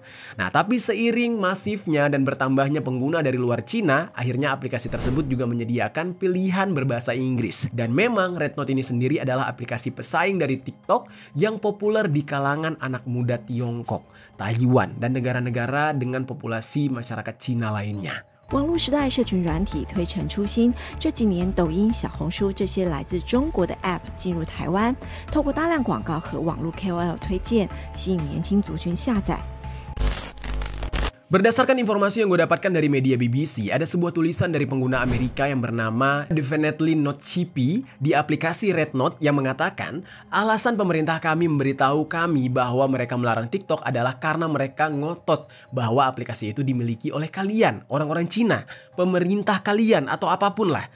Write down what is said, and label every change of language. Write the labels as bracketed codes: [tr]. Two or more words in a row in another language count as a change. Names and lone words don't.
[id] Nah, tapi seiring masifnya dan bertambahnya pengguna dari luar Cina, akhirnya aplikasi tersebut juga menyediakan pilihan berbahasa Inggris. Dan memang Red Note ini sendiri adalah aplikasi pesaing dari TikTok yang populer di kalangan anak muda Tiongkok, Taiwan, dan negara-negara dengan populasi masyarakat Cina lainnya. [zh] 网络时代社群软体推陈出新，这几年抖音、小红书这些来自中国的 App 进入台湾，透过大量广告和网络 KOL 推荐，吸引年轻族群下载。 [id] Berdasarkan informasi yang gue dapatkan dari media BBC, ada sebuah tulisan dari pengguna Amerika yang bernama Definitely Not Chippy di aplikasi Red Note yang mengatakan alasan pemerintah kami memberitahu kami bahwa mereka melarang TikTok adalah karena mereka ngotot bahwa aplikasi itu dimiliki oleh kalian, orang-orang Cina, pemerintah kalian, atau apapun lah.